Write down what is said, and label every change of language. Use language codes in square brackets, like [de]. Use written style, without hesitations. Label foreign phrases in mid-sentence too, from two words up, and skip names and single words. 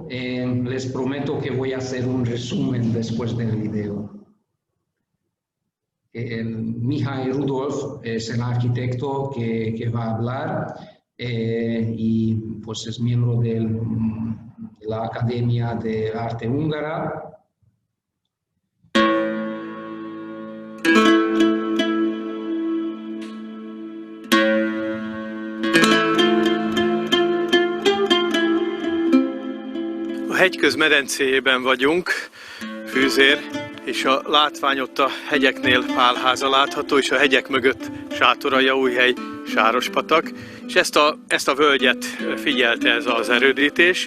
[es] Les prometo que voy a hacer un resumen después del video. Mihály Rudolf es el arquitecto que va a hablar. Y pues es miembro de la Academia de Arte Húngara. [hu] A hegyköz medencéjében vagyunk, Fűzér, és a látvány ott a hegyeknél pálháza látható, és a hegyek mögött Sátoraljaújhely, Sárospatak, és ezt a völgyet figyelte ez az erődítés.